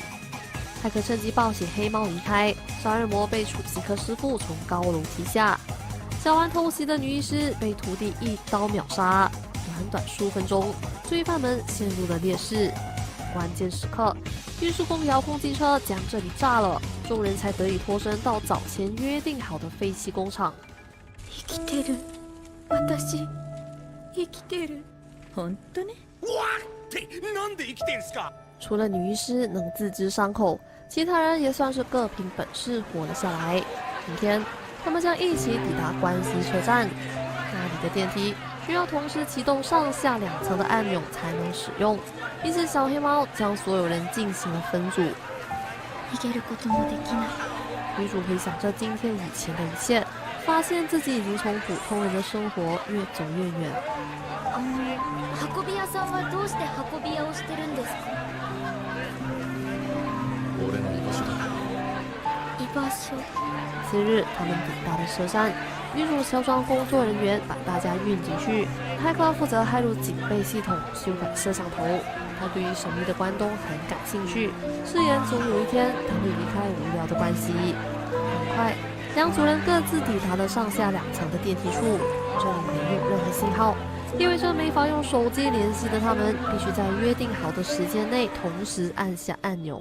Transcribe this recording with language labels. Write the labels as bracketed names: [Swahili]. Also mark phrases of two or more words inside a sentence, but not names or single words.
[Chinese] 骇客趁机抱起黑猫离开，杀人魔被处刑科师傅从高楼踢下，小玩偷袭的女医师被徒弟一刀秒杀。短数分钟，罪犯们陷入了劣势。关键时刻，运输工遥控机车将这里炸了，众人才得以脱身到早前约定好的废弃工厂。 [Japanese] 生きてる。私、生きてる。本当ね。わってなんで生きてんすか？ [Chinese] 除了女医师能自知伤口，其他人也算是各凭本事活了下来。明天，他们将一起抵达关西车站，那里的电梯需要同时启动上下2层的按钮才能使用，因此小黑猫将所有人进行了分组。女主回想着今天以前的一切，发现自己已经从普通人的生活越走越远。 [Japanese] 運び屋さんはどうして運び屋をしてるんですか？俺の居場所だ。居場所。 [Chinese] 次日，他们抵达了车站，女主乔装工作人员把大家运进去，骇客负责骇入警备系统，修改摄像头。他对于神秘的关东很感兴趣，誓言总有一天他会离开无聊的关系。很快，两组人各自抵达了上下2层的电梯处，这里没有任何信号，意味着没法用手机联系的他们必须在约定好的时间内同时按下按钮。